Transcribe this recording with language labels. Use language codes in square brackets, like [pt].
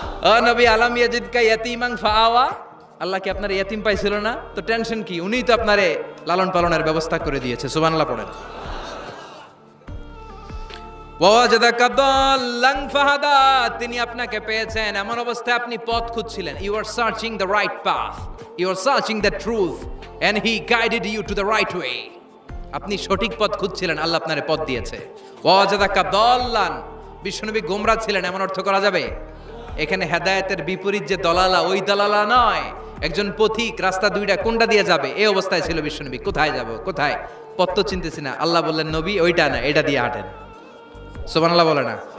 [bn] ও নবী, [ar] আলাম ইয়াজিদকা ইয়াতীমান ফাআওয়া, [bn] আল্লাহ কি আপনার ইয়াতীম পাইছিল না? তো টেনশন কি? উনিই তো আপনারে লালন পালনের ব্যবস্থা করে দিয়েছে। সুবহানাল্লাহ পড়েন। [ar] ওয়াজাদাকা দাল্লান ফাহাদা, [bn] তিনি আপনাকে পেয়েছেন এমন অবস্থায় আপনি পথ খুঁজছিলেন। [en] You are searching the right path, you are searching the truth, and he guided you to the right way. [bn] আপনি সঠিক পথ খুঁজছিলেন, আল্লাহ আপনারে পথ দিয়েছে। [ar] ওয়াজাদাকা দাল্লান, [bn] বিশ্বনবী গোমরাহ ছিলেন এমন অর্থ করা যাবে? এখানে হেদায়েতের বিপরীত যে দলালা, ওই দলালা নয়। একজন পথিক, রাস্তা দুইটা কোনটা দিয়ে যাবে এই অবস্থায় ছিল বিশ্বনবী। কোথায় যাব, কোথায়, পথ তো চিনতেছি না। আল্লাহ বললেন, নবী ওইটা না, এটা দিয়ে হাঁটেন। সুবহানাল্লাহ বলে না?